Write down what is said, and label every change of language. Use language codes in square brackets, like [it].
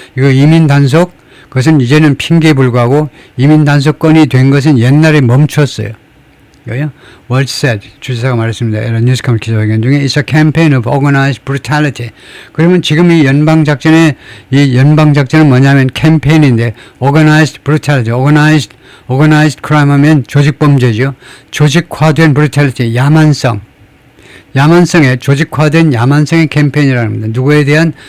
[ko] 이거 이민 단속, 그것은 이제는 핑계에 불과하고 이민 단속권이 된 것은 옛날에 멈췄어요. 이거요. [en] Word said, [ko] 주지사가 말했습니다. 이런 뉴스컴 기자회견 중에 [en] It's a campaign of organized brutality. [ko] 그러면 지금 이 연방작전은 뭐냐면 캠페인인데 [en] organized brutality, organized crime [ko] 하면 조직범죄죠. 조직화된 brutality, 야만성의 조직화된 야만성의 캠페인이라는 겁니다. 누구에 대한?